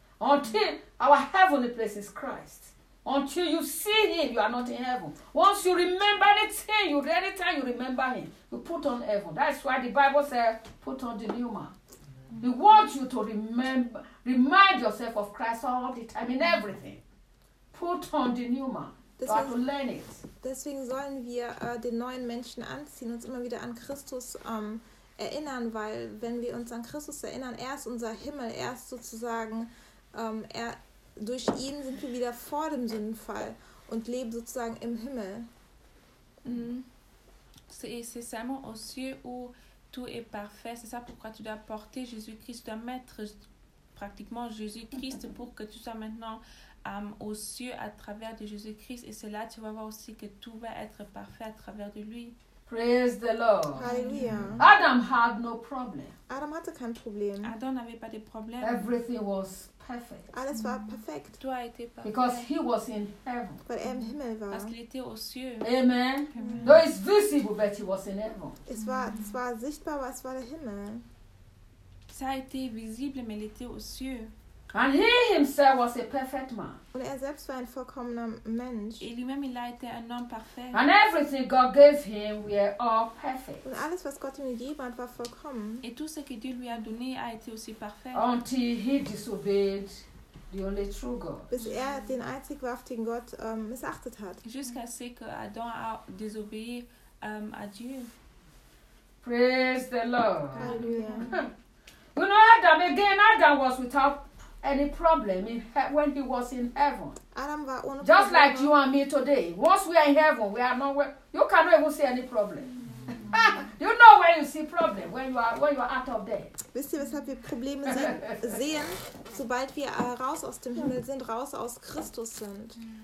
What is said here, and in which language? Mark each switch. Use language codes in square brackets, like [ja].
[en] Until our heavenly place is Christ. Until you see him, you are not in heaven. Once you remember anything, anytime you remember him, you put on heaven. That's why the Bible says, put on the new man. We want you to remind yourself of Christ all the time, in everything. Put on the new man. You have to learn it. [de] Deswegen sollen wir den neuen Menschen anziehen, uns immer wieder an Christus erinnern, weil wenn wir uns an Christus erinnern, er ist unser Himmel, er ist sozusagen, durch ihn sind wir wieder vor dem Sündenfall und leben sozusagen im Himmel. [fr] C'est seulement aux cieux où tout est parfait. C'est ça pourquoi tu dois porter Jésus-Christ, tu dois mettre pratiquement Jésus-Christ pour que tu sois maintenant aux cieux à travers de Jésus-Christ. Et c'est là que tu vas voir aussi que tout va être parfait à travers de lui. [en] Praise the Lord. Hallelujah. Adam had no problem. [de] Adam hatte kein Problem. [fr] Adam n'avait pas de problème. [en] Everything was perfect. [de] Alles war perfekt. [fr] Tout a été parfait. [en] Because he was in heaven. [de] Weil er im Himmel war. [fr] Parce qu'il était aux cieux. [en] Amen. Amen. Though it's visible, but he was in heaven. [de] Es war sichtbar, aber es war der Himmel. [fr] Ça a été visible, mais il était aux cieux. [en] And he himself was a perfect man. [de] Und er selbst war ein vollkommener Mensch. [fr] Et lui-même il a été un homme parfait. [en] And everything God gave him, we are all perfect. [de] Und alles was Gott ihm gegeben hat, war vollkommen. [fr] Et tout ce que Dieu lui a donné a été aussi parfait. [en] Until he disobeyed the only true God. [de] Bis er den einzig wahrhaftigen Gott missachtet hat. [fr] Jusqu'à ce que Adam a désobéi à Dieu. [en] Praise the Lord. Hallelujah. You know, Adam again. Adam was without any problem in when he was in heaven. [de] Adam war ohne [en] Just Probleme. Like you and me today. Once we are in heaven, we are nowhere. You cannot even see any problem. You know when you see problem when you are out of there. [de] Wisst ihr, weshalb wir Probleme sehen, sobald wir raus aus dem Himmel sind, raus aus Christus sind?